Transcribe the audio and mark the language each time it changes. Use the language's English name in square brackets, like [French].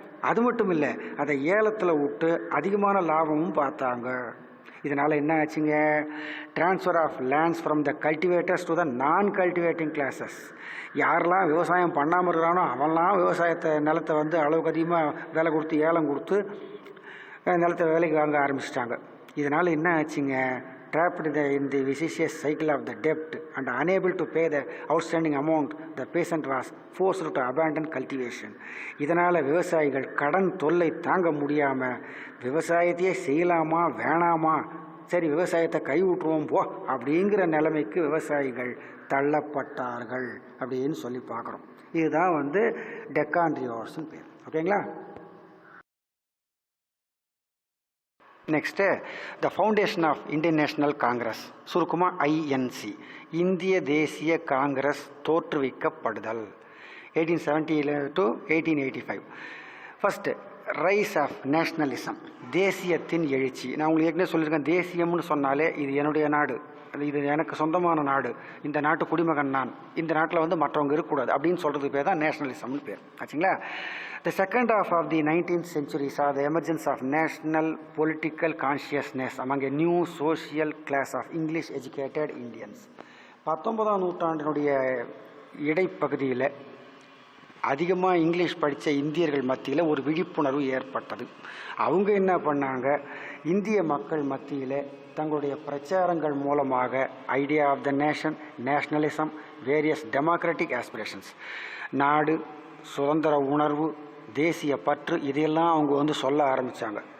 [Tamil] அது மட்டும் இல்லை, அதை ஏலத்தில் விட்டு அதிகமான லாபமும் பார்த்தாங்க. இதனால் என்ன ஆச்சுங்க? [English] Transfer of lands from the cultivators to the non cultivating classes. [Tamil] யாரெல்லாம் விவசாயம் பண்ணாமல் இருக்கிறானோ அவன்லாம் நிலத்தை அளவுக்கு அதிகமாக விலை கொடுத்து ஏலம் கொடுத்து நிலத்தை விலைக்கு வாங்க ஆரம்பிச்சிட்டாங்க. இதனால் என்ன ஆச்சுங்க? [English] trapped in the vicious cycle of the debt and unable to pay the outstanding amount, the peasant was forced to abandon cultivation. [Tamil] இதனால் விவசாயிகள் கடன் தொல்லை தாங்க முடியாமல் விவசாயத்தையே செய்யலாமா வேணாமா, சரி விவசாயத்தை கைவிட்டுருவோம் போ அப்படிங்கிற நிலைமைக்கு விவசாயிகள் தள்ளப்பட்டார்கள் அப்படின்னு சொல்லி பார்க்குறோம். இதுதான் டெக்கான் ரியோட்ஸ்னு பேர். ஓகேங்களா. [English] next the foundation of Indian National Congress, சுருக்கமாக INC, [Tamil] இந்திய தேசிய Congress தோற்றுவிக்கப்படுதல் [English] 1870 to 1885. First rise of nationalism, [Tamil] தேசியத்தின் எழுச்சி. நான் உங்களுக்கு ஏற்கனவே சொல்லியிருக்கேன், தேசியம்னு சொன்னாலே இது என்னுடைய நாடு, இது எனக்கு சொந்தமான நாடு, இந்த நாட்டு குடிமகன் நான், இந்த நாட்டில் வந்து மற்றவங்க இருக்கக்கூடாது அப்படின்னு சொல்கிறதுக்கு பேர் தான் நேஷ்னலிசம்னு பேர் ஆச்சுங்களா. [English] The second half of the 19th century saw the emergence of national political consciousness among a new social class of English educated Indians. [Tamil] 19ஆம் நூற்றாண்டினுடைய இடைப்பகுதியில் அதிகமாக இங்கிலீஷ் படித்த இந்தியர்கள் மத்தியில் ஒரு விழிப்புணர்வு ஏற்பட்டது. அவங்க என்ன பண்ணாங்க, இந்திய மக்கள் மத்தியில் தங்களுடைய பிரச்சாரங்கள் மூலமாக [English] idea of the nation, nationalism, various democratic aspirations, [Tamil] நாடு, சுதந்திர உணர்வு, தேசிய பற்று, இதையெல்லாம் அவங்க வந்து சொல்ல ஆரம்பித்தாங்க.